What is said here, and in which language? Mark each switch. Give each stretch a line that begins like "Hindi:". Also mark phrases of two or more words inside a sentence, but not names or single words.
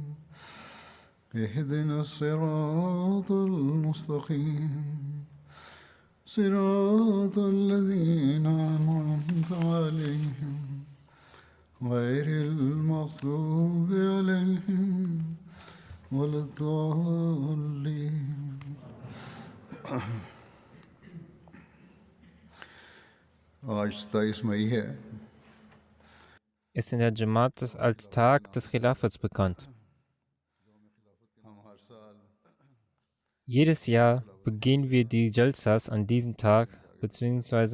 Arabic: اهدنا الصراط المستقيم صراط الذين أنعمت عليهم غير المغضوب عليهم ولا الضالين
Hindi: आज 27 मई है
German: ist in der Jamaat als Tag des Khilafats bekannt. Jedes Jahr begehen wir die Jalsas an diesem Tag bzw.